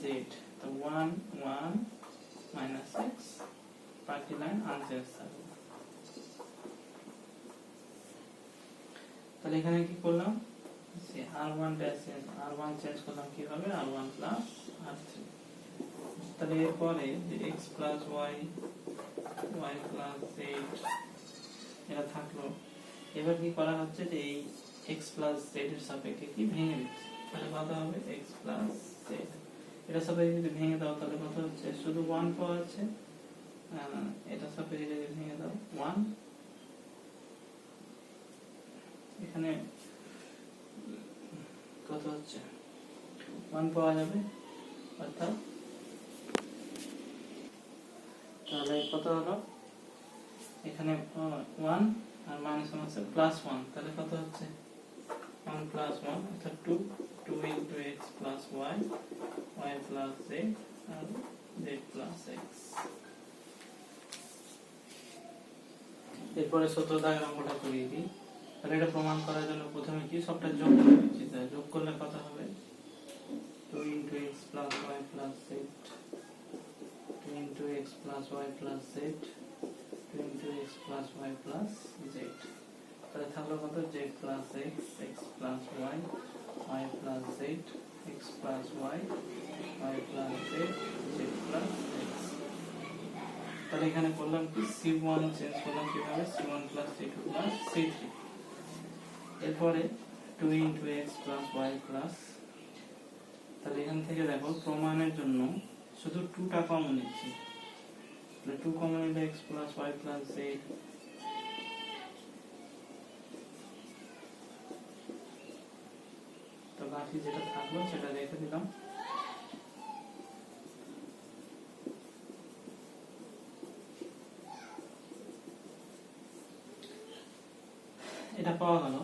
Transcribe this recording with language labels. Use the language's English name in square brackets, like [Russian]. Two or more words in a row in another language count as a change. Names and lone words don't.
[Bangla] তো 1 1 minus x, বাকি লাইন আনচেঞ্জ থাকবে। তাহলে এখানে কি করলাম, r1 r1 চেঞ্জ করলাম কিভাবে, r1 plus r3। তাহলে এরপরে যে x plus y y plus z এটা থাকলো। এবার কি করা হচ্ছে যে এই x plus z এর সাপেক্ষে কি ভেঙে দিচ্ছি। তাহলে কত হবে x plus z, এটা সাপেক্ষে যদি ভেঙে দাও তাহলে কত হচ্ছে, শুধু 1 পাওয়া যাচ্ছে। এটা সাপেক্ষে যদি ভেঙে দাও 1, এখানে কত হচ্ছে 1 পাওয়া যাবে, অর্থাৎ তাহলে কত হলো এখানে 1 আর মাইনাস 1 আছে প্লাস 1, তাহলে কত হচ্ছে 1 plus 1 অর্থাৎ 2 2 into x plus y y plus z আর z plus x। এরপরে সূত্র ডায়াগ্রামটা করিয়ে দিই। তাহলে এটা প্রমাণ করার জন্য প্রথমে কি সবটা যোগ করে দিচ্ছি। তাহলে যোগ করলে কত হবে 2 into x plus y plus z 2 into x plus y plus z 2 into x plus y plus z। তাহলে থাকলো কত z plus x x plus y y plus z x plus y y plus z z plus x। তাহলে এখানে করলাম কি c1 চেঞ্জ করলাম কিভাবে, c1 plus c2 plus c3। এরপরে 2 into x plus y plus, তাহলে এখান থেকে দেখো প্রমাণের জন্য শুধু 2টা কমন নিচ্ছি। তাহলে 2 কমন নিলে x plus y plus z, তো বাকি যেটা থাকলো সেটা রেখে দিলাম। এটা পাওয়া গেল।